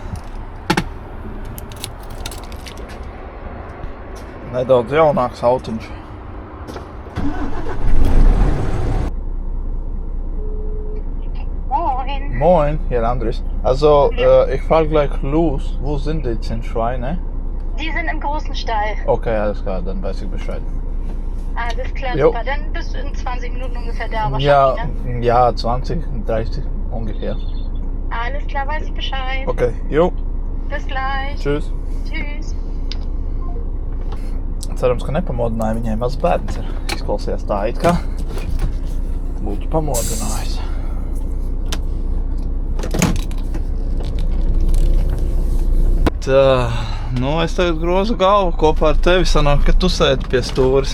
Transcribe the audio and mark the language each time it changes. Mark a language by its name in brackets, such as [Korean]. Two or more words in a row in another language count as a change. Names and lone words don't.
[Latvian] Nedaudz jaunāks autiņš. [German] Moin. Moin, hier Andres. Also, ich frage gleich los, wo sind die 10 Schweine? Die sind im großen Stall. Okay, alles klar, dann weiß ich Bescheid. Alles klar, Jo. super. Dann bist du in 20 Minuten ungefähr da Ja, wahrscheinlich, ne? ja, 20, 30 ungefähr. Alles klar, weiß ich Bescheid. Okay, jo, Bis gleich. tschüss. Tschüss. [Latvian] Cerams, ka nepamodināja, viņai mazs bērns ir. Izklausījās tā, it kā būtu pamodinājis. Tā, nu es tagad grozu galvu kopā ar tevi, sanāk, ka tu sēdi pie stūris.